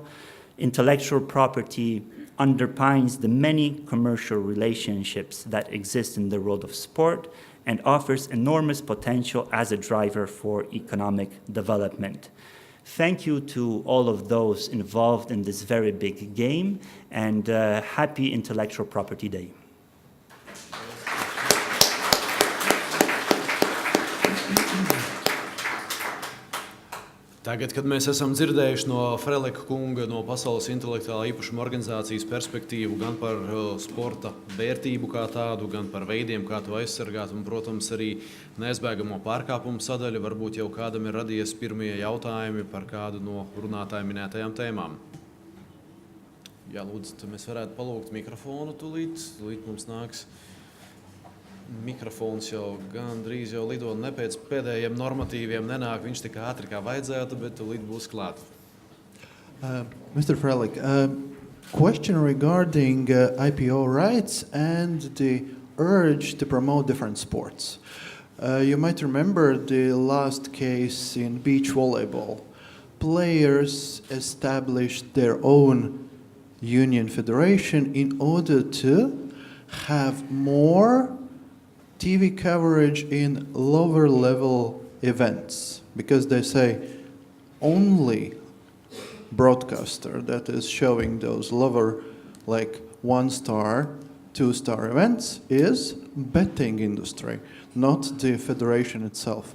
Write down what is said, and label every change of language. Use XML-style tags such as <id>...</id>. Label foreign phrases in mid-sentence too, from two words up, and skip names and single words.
<en>Intellectual property underpins the many commercial relationships that exist in the world of sport and offers enormous potential as a driver for economic development. Thank you to all of those involved in this very big game, and happy Intellectual Property Day.</en> <lv>Tagad, kad mēs esam dzirdējuši no Freleka kunga, no Pasaules intelektuālā īpašuma organizācijas perspektīvu gan par sporta vērtību kā tādu, gan par veidiem, kā to aizsargāt, un, protams, arī neizbēgamo pārkāpumu sadaļu, varbūt jau kādam ir radies pirmie jautājumi par kādu no runātāju minētajām tēmām. Jā, lūdzu, mēs varētu palūgt mikrofonu tūlīt mums nāks. Mikrofons jau gandrīz jau lido, ne pēc pēdējiem normatīviem nenāk, viņš tik ātri kā vajadzētu, bet tūlīt būs klāt.</lv> <en>Mr. Freleks, question regarding IPO rights and the urge to promote different sports. You might remember the last case in beach volleyball. Players established their own union federation in order to have more TV coverage in lower level events, because they say only broadcaster that is showing those lower, like 1-star, 2-star events is betting industry, not the federation itself.</en>